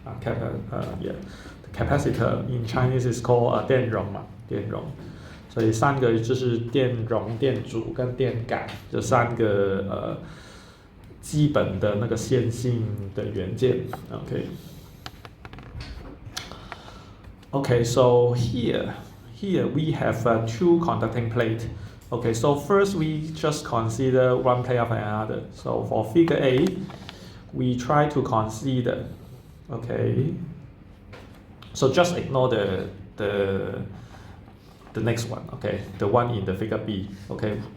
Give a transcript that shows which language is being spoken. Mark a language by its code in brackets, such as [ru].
[en] The capacitor in Chinese is called 电容。 [zh] 所以3个就是电容、电阻跟电感，这3个基本的那个线性的元件。 [en] Okay, so here we have 2 conducting plate. Okay, so first we just consider one plate of another. So for figure A, we try to consider. Okay, so just ignore the next one. Okay, the one in the figure B. Okay,